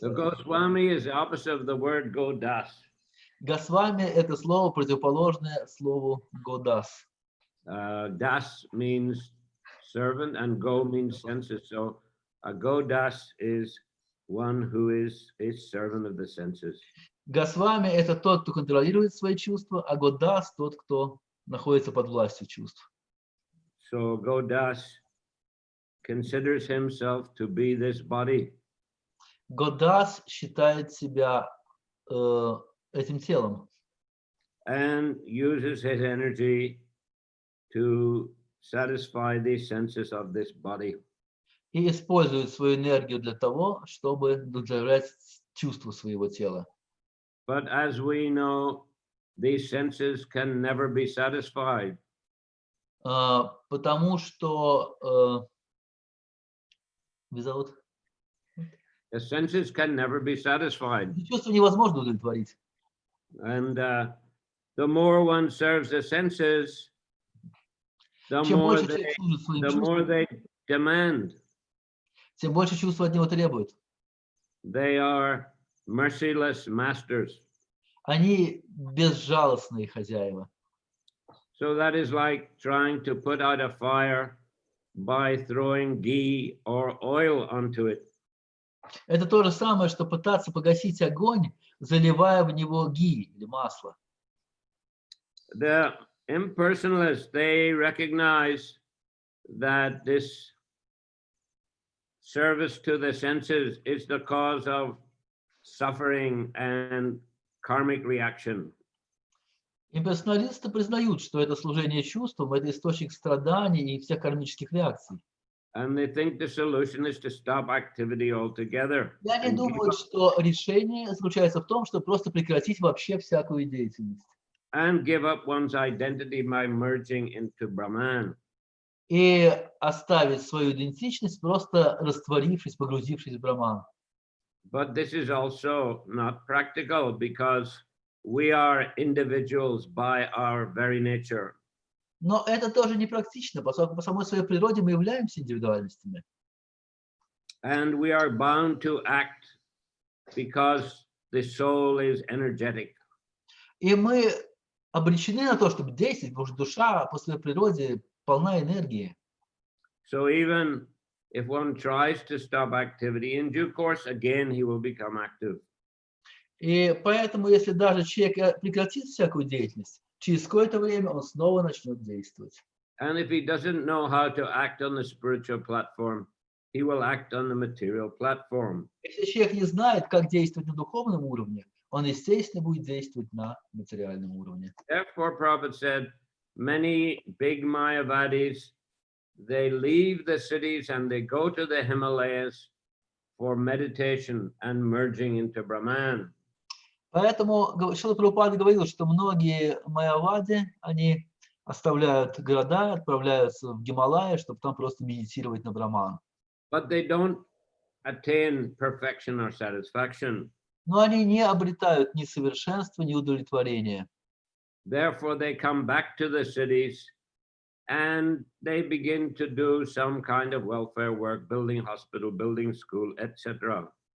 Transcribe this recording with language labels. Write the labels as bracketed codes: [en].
[en] the Goswami is the opposite of the word Godas. [ru] Госвами это слово противоположное слову Годас. [en] Das means servant and go means senses. So a Godas is one who is a servant of the senses. [ru] Госвами это тот, кто контролирует свои чувства, а Годас тот, кто находится под властью чувств. [en] So Godas considers himself to be this body. [ru] Годас считает себя этим телом. [en] And uses his energy to satisfy the senses of this body. [ru] И использует свою энергию для того, чтобы удовлетворять чувства своего тела. [en] But as we know, these senses can never be satisfied. [ru] Потому что [en] without... The senses can never be satisfied. [ru] Чувства невозможно удовлетворить. [en] And the more one serves the senses, the [ru] Чем [en] more [ru] больше человек служит своим [en] they [ru] чувствам, [en] demand. [ru] тем больше чувства от него требуют. [en] They are merciless masters. [ru] Они безжалостные хозяева. [en] So that is like trying to put out a fire by throwing ghee or oil onto it. [ru] Это то же самое, что пытаться погасить огонь, заливая в него ги или масло. [en] The impersonalists, they recognize that this service to the senses is the cause of suffering and karmic reaction. [ru] Имперсоналисты признают, что это служение чувствам, это источник страданий и всех кармических реакций. [en] And they think the solution is to stop activity altogether. [ru] И они думают, что решение заключается в том, чтобы просто прекратить вообще всякую деятельность. [en] And give up one's identity by merging into Brahman. [ru] И оставить свою идентичность, просто растворившись, погрузившись в Браман. [en] But this is also not practical because we are individuals by our very nature. [ru] Но это тоже непрактично, поскольку по самой своей природе мы являемся индивидуальностями. [en] And we are bound to act because the soul is energetic. [ru] И мы обречены на то, чтобы действовать, потому что душа по своей природе полна энергии. [en] So even if one tries to stop activity, in due course, again, he will become active. [ru] И поэтому, если даже человек прекратит всякую деятельность, через какое-то время он снова начнет действовать. [en] And if he doesn't know how to act on the spiritual platform, he will act on the material platform. [ru] Если человек не знает, как действовать на духовном уровне, он, естественно, будет действовать на материальном уровне. [en] Therefore, Prabhupada said, many big Mayavadis, they leave the cities and they go to the Himalayas for meditation and merging into Brahman. [ru] Поэтому Шрила Прабхупада говорил, что многие майявади, они оставляют города, отправляются в Гималайи, чтобы там просто медитировать на Браман. [en] But they don't attain perfection or satisfaction. [ru] Но они не обретают ни совершенства, ни удовлетворения. [en] Therefore, they come back to the cities and they begin to do some kind of welfare work, building hospital, building school, etc.